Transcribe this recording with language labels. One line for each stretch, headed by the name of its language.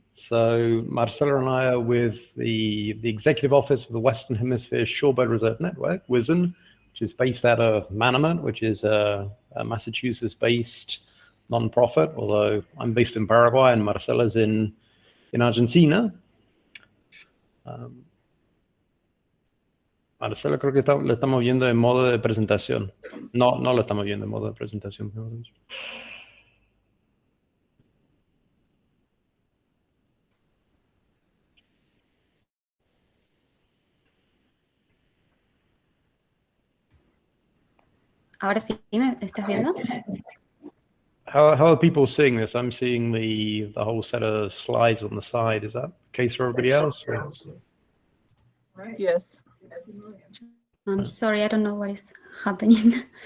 English: So Marcela and I are with the Executive Office of the Western Hemisphere Shorebird Reserve Network, WISN, which is based out of Manomet, which is a Massachusetts-based nonprofit. Although I'm based in Paraguay and Marcela's in Argentina.
Spanish: Marcelo, creo que lo estamos viendo en modo de presentación. No lo estamos viendo en modo de presentación. Ahora sí, ¿me estás viendo?
English: How are people seeing this? I'm seeing the whole set of slides on the side. Is that the case for everybody else? Or? Yes. I'm sorry, I don't know what is happening.